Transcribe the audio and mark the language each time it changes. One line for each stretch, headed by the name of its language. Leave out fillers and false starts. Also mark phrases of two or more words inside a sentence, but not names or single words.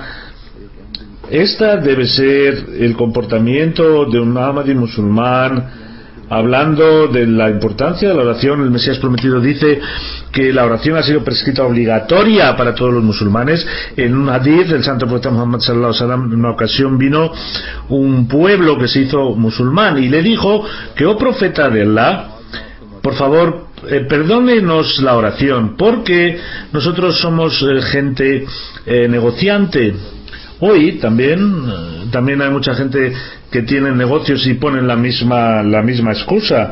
Spanish: Esta debe ser el comportamiento de un Ahmadi musulmán. Hablando de la importancia de la oración, el Mesías prometido dice que la oración ha sido prescrita obligatoria para todos los musulmanes. En un hadith del santo profeta Muhammad
Arabic: صلى الله عليه وسلم,
Spanish: en una ocasión vino un pueblo que se hizo musulmán y le dijo que, oh profeta de Allah, por favor, perdónenos la oración, porque nosotros somos gente negociante. Hoy también hay mucha gente que tiene negocios y ponen la misma excusa.